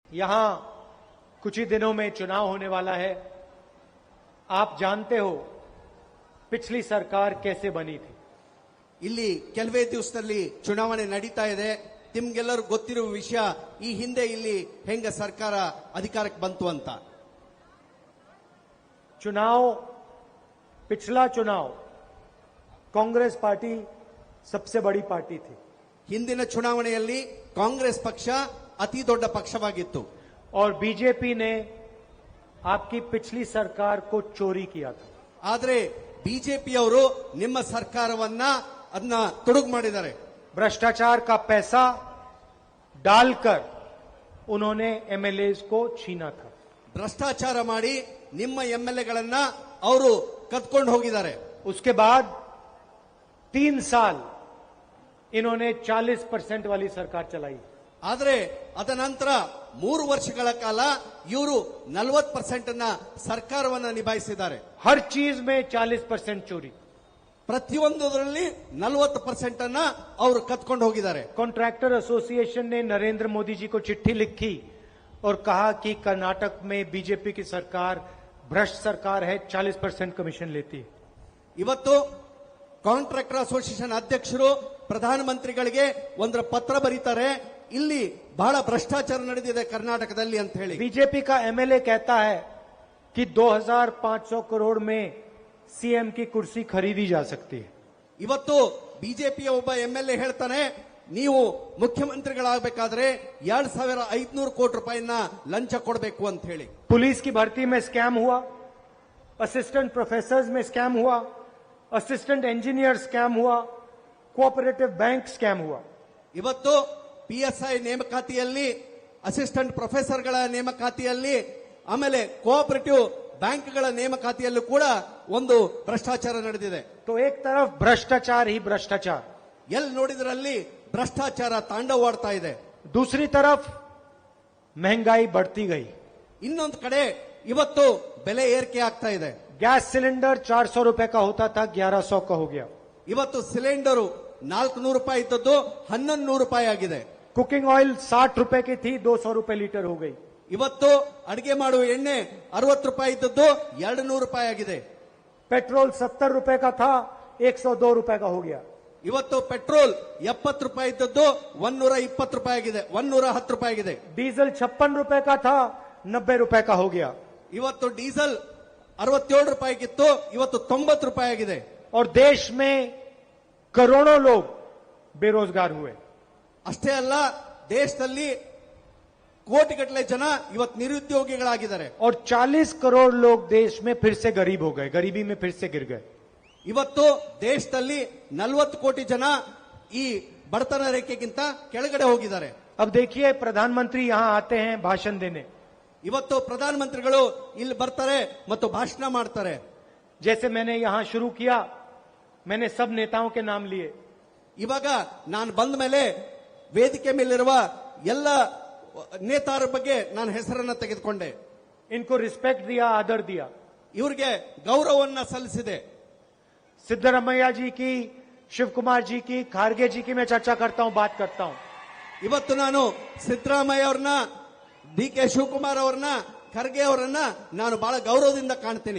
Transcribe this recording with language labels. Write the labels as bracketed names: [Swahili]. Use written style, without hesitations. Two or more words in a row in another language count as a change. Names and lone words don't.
[Hindi] यहां कुछ ही दिनों में चुनाव होने वाला है। आप जानते हो पिछली सरकार कैसे बनी थी। [Kannada] ಇಲ್ಲಿ ಕೆಲವೇ ದಿವಸದಲ್ಲಿ ಚುನಾವಣೆ ನಡೀತಾ ಇದೆ. ನಿಮ್ಗೆಲ್ಲರೂ ಗೊತ್ತಿರುವ ವಿಷಯ, ಈ ಹಿಂದೆ ಇಲ್ಲಿ ಹೆಂಗ ಸರ್ಕಾರ ಅಧಿಕಾರಕ್ಕೆ ಬಂತು ಅಂತ. [Hindi] पिछला चुनाव कांग्रेस पार्टी सबसे बड़ी पार्टी थी। [Kannada] ಹಿಂದಿನ ಚುನಾವಣೆಯಲ್ಲಿ ಕಾಂಗ್ರೆಸ್ ಪಕ್ಷ ಅತಿ ದೊಡ್ಡ ಪಕ್ಷವಾಗಿತ್ತು. [Hindi] और बीजेपी ने आपकी पिछली सरकार को चोरी किया था। [Kannada] ಆದರೆ ಬಿಜೆಪಿಯವರು ನಿಮ್ಮ ಸರ್ಕಾರವನ್ನ ಅದನ್ನ ತುಡುಗು ಮಾಡಿದ್ದಾರೆ. [Hindi] भ्रष्टाचार का पैसा डालकर उन्होंने एमएलएज को छीना था। [Kannada] ಭ್ರಷ್ಟಾಚಾರ ಮಾಡಿ ನಿಮ್ಮ ಎಂಎಲ್ಎಗಳನ್ನ ಅವರು ಕದ್ಕೊಂಡು ಹೋಗಿದ್ದಾರೆ. [Hindi] उसके बाद 3 साल इन्होंने 40% वाली सरकार चलाई। [Kannada] ಆದರೆ ಅದ ನಂತರ 3 ವರ್ಷಗಳ ಕಾಲ ಇವರು 40% ಅನ್ನ ಸರ್ಕಾರವನ್ನ ನಿಭಾಯಿಸಿದ್ದಾರೆ. [Hindi] हर चीज में 40% चोरी। [Kannada] ಪ್ರತಿಯೊಂದರಲ್ಲಿ 40% ಅನ್ನ ಅವರು ಕದ್ಕೊಂಡು ಹೋಗಿದ್ದಾರೆ. [English] contractor association [Hindi] ने नरेंद्र मोदी जी को चिट्ठी लिखी और कहा कि कर्नाटक में बीजेपी की सरकार भ्रष्ट सरकार है, 40% कमीशन लेती है। [Kannada] ಇವತ್ತು [English] contractor association [Kannada] ಅಧ್ಯಕ್ಷರು ಪ್ರಧಾನಮಂತ್ರಿಗಳಿಗೆ ಒಂದು ಪತ್ರ ಬರೀತಾರೆ, ಇಲ್ಲಿ ಬಹಳ ಭ್ರಷ್ಟಾಚಾರ ನಡೆದಿದೆ ಕರ್ನಾಟಕದಲ್ಲಿ ಅಂತ ಹೇಳಿ. [Hindi] बीजेपी का एमएलए कहता है कि 2500 करोड़ में सीएम की कुर्सी खरीदी जा सकती है। [Kannada] ಇವತ್ತು ಬಿಜೆಪಿಯ ಒಬ್ಬ ಎಂಎಲ್ಎ ಹೇಳ್ತಾನೆ, ನೀವು ಮುಖ್ಯಮಂತ್ರಿಗಳಾಗಬೇಕಾದ್ರೆ 2500 ಕೋಟಿ ರೂಪಾಯಿನ ಲಂಚ ಕೊಡಬೇಕು ಅಂತ ಹೇಳಿ. [Hindi] पुलिस की भर्ती में स्कैम हुआ, [English] assistant professors [Hindi] में स्कैम हुआ, [English] assistant engineer scam [Hindi] हुआ, [English] cooperative bank scam [Hindi] हुआ। [Kannada] ಇವತ್ತು ಪಿಎಸ್ಐ ನೇಮಕಾತಿಯಲ್ಲಿ, [English] assistant professorgaḷa [Kannada] ನೇಮಕಾತಿಯಲ್ಲಿ, ಆಮೇಲೆ [English] cooperative bankgaḷa [Kannada] ನೇಮಕಾತಿಯಲ್ಲೂ ಕೂಡ ಒಂದು ಭ್ರಷ್ಟಾಚಾರ ನಡೆದಿದೆ. [Hindi] तो एक तरफ भ्रष्टाचार ही भ्रष्टाचार, [Kannada] ಎಲ್ಲಿ ನೋಡಿದ್ರಲ್ಲಿ ಭ್ರಷ್ಟಾಚಾರ ತಾಂಡವವಾಡ್ತಾ ಇದೆ. [Hindi] दूसरी तरफ महंगाई बढ़ती गई। [Kannada] ಇನ್ನೊಂದು ಕಡೆ ಇವತ್ತು ಬೆಲೆ ಏರಿಕೆ ಆಗ್ತಾ ಇದೆ. [English] gas cylinder [Hindi] 400 रुपए का होता था, 1100 का हो गया। [Kannada] ಇವತ್ತು ಸಿಲಿಂಡರು 400 ರೂಪಾಯಿ ಇದ್ದದ್ದು 1100 ರೂಪಾಯಿ ಆಗಿದೆ. [English] cooking oil [Hindi] 60 रुपए की थी, 200 रुपए लीटर हो गई। [Kannada] ಇವತ್ತು ಅಡಿಗೆ ಮಾಡುವ ಎಣ್ಣೆ 60 ರೂಪಾಯಿ ಇದ್ದದ್ದು 200 ರೂಪಾಯಿ ಆಗಿದೆ. [Hindi] पेट्रोल 70 रुपए का था, 102 रुपए का हो गया। [Kannada] ಇವತ್ತು ಪೆಟ್ರೋಲ್ 70 ರೂಪಾಯಿ ಇದ್ದದ್ದು 120 ರೂಪಾಯಿ ಆಗಿದೆ, 110 ರೂಪಾಯಿ ಆಗಿದೆ. [Hindi] डीजल 56 रुपए का था, 90 रुपए का हो गया। [Kannada] ಇವತ್ತು ಡೀಸೆಲ್ 67 ರೂಪಾಯಿಗಿತ್ತು, ಇವತ್ತು 90 ರೂಪಾಯಿ ಆಗಿದೆ. [Hindi] और देश में करोड़ों लोग बेरोजगार हुए। [Kannada] ಅಷ್ಟೇ ಅಲ್ಲ, ದೇಶದಲ್ಲಿ ಕೋಟಿಗಟ್ಟಲೆ ಜನ ಇವತ್ತು ನಿರುದ್ಯೋಗಿಗಳಾಗಿದ್ದಾರೆ. [Hindi] और 40 करोड़ लोग देश में फिर से गरीब हो गए, गरीबी में फिर से गिर गए। [Kannada] ಇವತ್ತು ದೇಶದಲ್ಲಿ 40 ಕೋಟಿ ಜನ ಈ ಬಡತನ ರೇಖೆಗಿಂತ ಕೆಳಗಡೆ ಹೋಗಿದ್ದಾರೆ. [Hindi] अब देखिए, प्रधानमंत्री यहां आते हैं भाषण देने। [Kannada] ಇವತ್ತು ಪ್ರಧಾನಮಂತ್ರಿಗಳು ಇಲ್ಲಿ ಬರ್ತಾರೆ ಮತ್ತು ಭಾಷಣ ಮಾಡ್ತಾರೆ. [Hindi] जैसे मैंने यहां शुरू किया, मैंने सब नेताओं के नाम लिए। [Kannada] ಇವಾಗ ನಾನು ಬಂದ ಮೇಲೆ ವೇದಿಕೆ ಮೇಲಿರುವ ಎಲ್ಲ ನೇತಾರ ಬಗ್ಗೆ ನಾನು ಹೆಸರನ್ನ ತೆಗೆದುಕೊಂಡೆ. [Hindi] इनको रिस्पेक्ट दिया, आदर दिया। [Kannada] ಇವರಿಗೆ ಗೌರವವನ್ನ ಸಲ್ಲಿಸಿದೆ. [Hindi] सिद्धरमैया जी की, शिव कुमार जी की, खारगे जी की मैं चर्चा करता हूं, बात करता हूं। [Kannada] ಇವತ್ತು ನಾನು ಸಿದ್ದರಾಮಯ್ಯ ಅವ್ರನ್ನ, ಡಿ ಕೆ ಶಿವಕುಮಾರ್ ಅವ್ರನ್ನ, ಖರ್ಗೆ ಅವರನ್ನ ನಾನು ಬಹಳ ಗೌರವದಿಂದ ಕಾಣ್ತೀನಿ.